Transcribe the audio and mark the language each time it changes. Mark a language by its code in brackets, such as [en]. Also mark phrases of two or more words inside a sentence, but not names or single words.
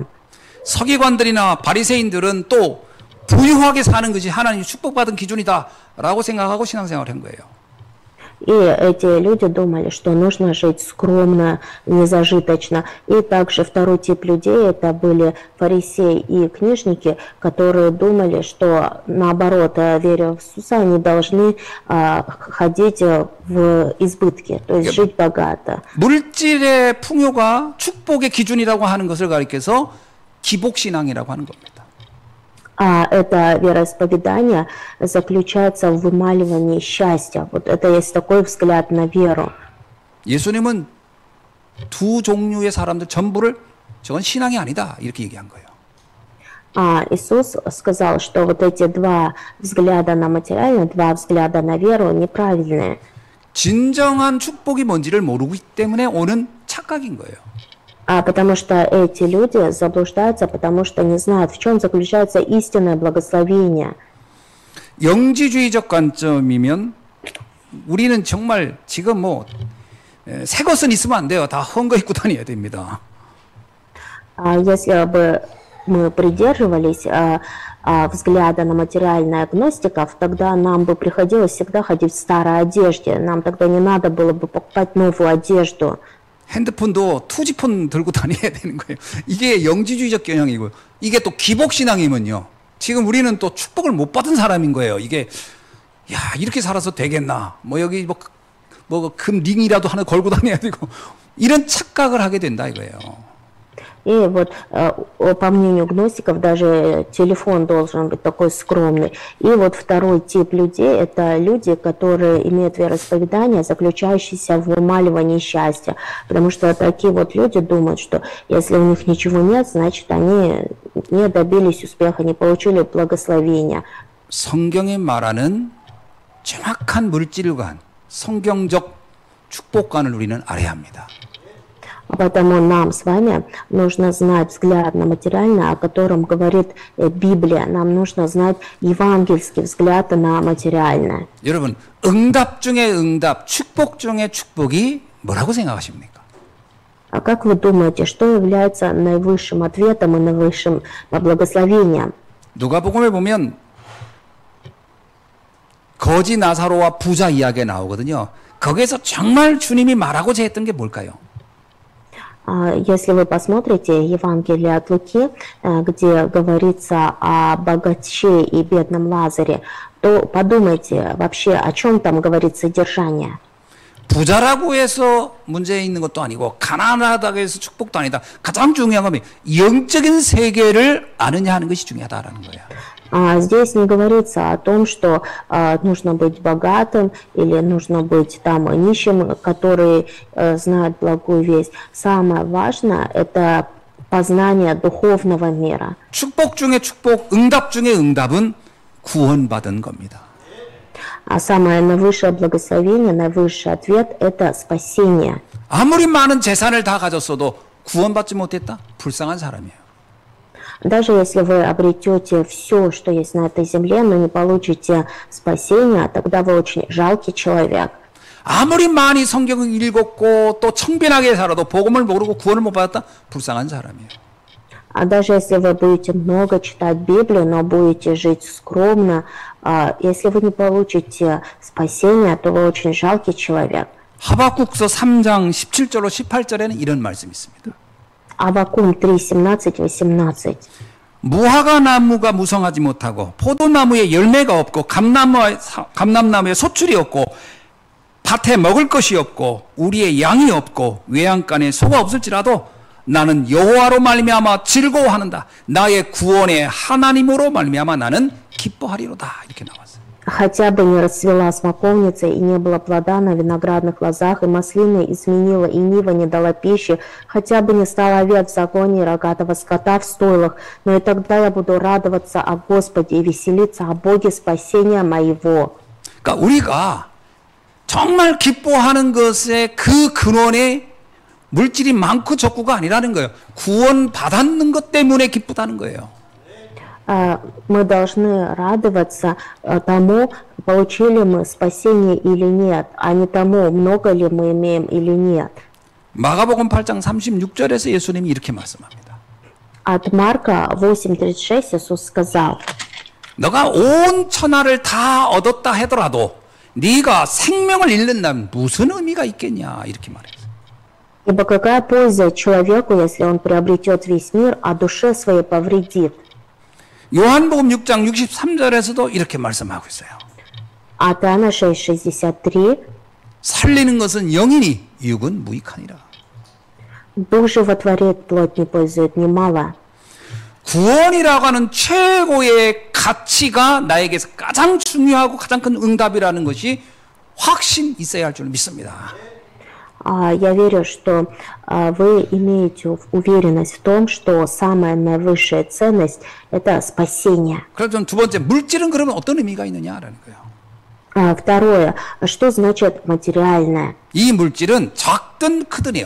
[ko] 서기관들이나 바리새인들은 또 부유하게 사는 것이 하나님 축복받은 기준이다라고 생각하고 신앙생활을 한 거예요. [ru] И эти люди думали, что нужно жить скромно, незажиточно. И также второй тип людей, это были фарисеи и книжники, которые думали, что наоборот, веря в Иисуса, они должны ходить в избытке, то есть жить богато. [ko] 물질의 풍요가 축복의 기준이라고 하는 것을 가리켜서 기복신앙이라고 하는 겁니다. [ru] Это вероисповедание заключается в вымаливании счастья. Вот это есть такой взгляд на веру. [ko] 예수님은 두 종류의 사람들 전부를 저건 신앙이 아니다 이렇게 얘기한 거예요. [ru] Иисус сказал, что вот эти 2 взгляда на материальное, 2 взгляда на веру неправильные. [ko] 진정한 축복이 뭔지를 모르기 때문에 오는 착각인 거예요. [ru] Потому что эти люди заблуждаются, потому что не знают, в чем заключается истинное благословение. [ko] 영지주의적 관점이면 우리는 정말 지금 새 것은 있으면 안 돼요. 다 헌 거 입고 다녀야 됩니다. [ru] Если бы мы придерживались взгляда на материальное гностиков, тогда нам бы приходилось всегда ходить в старой одежде. Нам тогда не надо было бы покупать новую одежду. [ko] 핸드폰도 투지폰 들고 다녀야 되는 거예요. 이게 영지주의적 경향이고요. 이게 또 기복신앙이면요. 지금 우리는 또 축복을 못 받은 사람인 거예요. 이게 야 이렇게 살아서 되겠나? 뭐 여기 뭐 금 링이라도 하나 걸고 다녀야 되고 이런 착각을 하게 된다 이거예요. [ru] И вот, по мнению гностиков, даже телефон должен быть такой скромный. И вот второй тип людей – это люди, которые имеют вероисповедание, заключающееся в вымаливании счастья. Потому что такие вот люди думают, что если у них ничего нет, значит, они не добились успеха, не получили благословения. [ko] 성경에 말하는 정확한 물질관, 성경적 축복관을 우리는 알아야 합니다. [ru] Поэтому нам с вами нужно знать взгляд на материальное, о котором говорит Библия. Нам нужно знать евангельский взгляд на материальное. [ko] 여러분, 응답 중에 응답, 축복 중에 축복이 뭐라고 생각하십니까? [ru] А как вы думаете, что является наивысшим ответом и наивысшим благословением? [ko] 누가복음에 보면 거지 나사로와 부자 이야기가 나오거든요. 거기에서 정말 주님이 말하고자 했던 게 뭘까요? [ru] Если вы посмотрите Евангелие от Луки, где говорится о богаче и бедном Лазаре, то подумайте вообще, о чем там говорит содержание. [ko] 부자라고 해서 문제 있는 것도 아니고 가난하다고 해서 축복도 아니다. 가장 중요한 건 영적인 세계를 아느냐 하는 것이 중요하다라는 거예요. [ru] Здесь не говорится о том, что нужно быть богатым или нужно быть там нищим, которые знают благую весть. Самое важное – это познание духовного мира. [ko] 축복 중에 축복, 응답 중에 응답은 구원받은 겁니다. [ru] А самое наивысшее благословение, наивысший ответ – это спасение. [ko] 아무리 많은 재산을 다 가졌어도 구원받지 못했다? 불쌍한 사람이에요. [ru] Даже если вы обретете все, что есть на этой земле, но не получите спасения, тогда вы очень жалкий человек. [ko] 아무리 많이 성경을 읽었고 또 청빈하게 살아도 복음을 모르고 구원을 못 받았다? 불쌍한 사람이에요. [ru] А даже если вы будете много читать Библию, но будете жить скромно, если вы не получите спасения, то вы очень жалкий человек. [ko] 하박국서 3장 17절로 18절에는 이런 말씀이 있습니다. [ru] Аввакум 3, 17, 18. [ko] 무화과 나무가 무성하지 못하고 포도나무에 열매가 없고 감람나무에 소출이 없고 밭에 먹을 것이 없고 우리의 양이 없고 외양간에 소가 없을지라도 나는 여호와로 말미암아 즐거워하는다. 나의 구원의 하나님으로 말미암아 나는 기뻐하리로다. 이렇게 나왔어요. [ru] Хотя бы не расцвела смоковница, и не было плода на виноградных лозах, и маслины изменила, и нива не дала пищи, хотя бы не стал овец в загоне и рогатого скота в стойлах, но и тогда я буду радоваться о Господе и веселиться о Боге спасения моего. [ko] 그러니까 우리가 정말 기뻐하는 것의 그 근원에 물질이 많고 적고가 아니라는 거예요. 구원 받았는 것 때문에 기쁘다는 거예요. [ru] Мы должны радоваться тому, получили мы спасение или нет, а не тому, много ли мы имеем или нет. [ko] 마가복음 8장 36절에서 예수님이 이렇게 말씀합니다. [ru] От Марка 8:36 Иисус сказал: [ko] 너가 온 천하를 다 얻었다 하더라도 네가 생명을 잃는다면 무슨 의미가 있겠냐 이렇게 말했어요. [ru] Ибо какая польза человеку, если он приобретет весь мир, а душе своей повредит? [ko] 요한복음 6장 63절에서도 이렇게 말씀하고 있어요. [ru] От Иоанна 6:63 [ko] 살리는 것은 영이니 육은 무익하니라. [ru] Дух животворит, плоть не пользует немало. [ko] 구원이라고 하는 최고의 가치가 나에게서 가장 중요하고 가장 큰 응답이라는 것이 확신 있어야 할 줄 믿습니다. [ru] Я верю, что вы имеете уверенность в том, что самая наивысшая ценность – это спасение. [ko] 그래서 두 번째, 물질은 그러면 어떤 의미가 있느냐라는 거예요. [ru] Второе, что значит материальное? [ko] 이 물질은 작든 크든요.